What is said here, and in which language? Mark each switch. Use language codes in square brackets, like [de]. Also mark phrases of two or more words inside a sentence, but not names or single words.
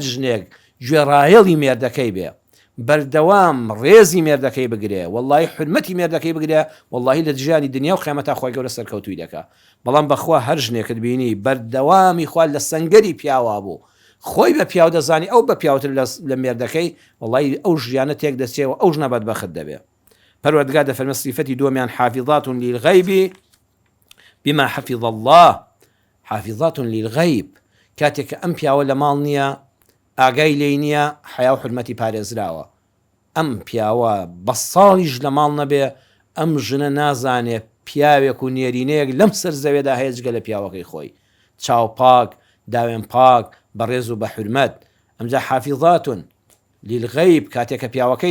[ckb] ژنێک گوێڕایەڵی مێردەکەی بێ بەردەوام ڕێزی مێردەکەی بگرێ واللهی حرمەتی مێردەکەی بگرێ واللهی لە ژیانی دنیا و قیامەتا خۆی گەورە سەرکەوتوی دەکا بەڵام بەخوا هەر ژنێکت بینی بەردەوامی خوا لە سەنگەری پیاوا بوو خۆی بە پیاو دەزانی ئەو بە پیاوتر لە مێردەکەی واللهی ئەو ژیانە تێک دەچێەوە ئەو ژنە بەدبەخت دەبێ پەروەردگار دەفەرمێ سیفەتی دووەمیان [ar] حافظات للغیب بما حفظ الله حافظات للغیب [ckb] کاتێک ئەم پیاوە لە ماڵ نییە ئاگای لێی نییە حیا و حرمەتی پارێزراوە ئەم پیاوە بە ساڵیش لە ماڵ نەبێ ئەم ژنە نازانێ پیاوێک و نێرینەیەک لەم سەر زەوێدا هەیە جگە لە پیاوەکەی خۆی چاو پاک داوێن پاک بەڕێز و بە حرمەت ئەمجا [ar] حافظات للغیب [ckb] کاتێکە پیاوەکەی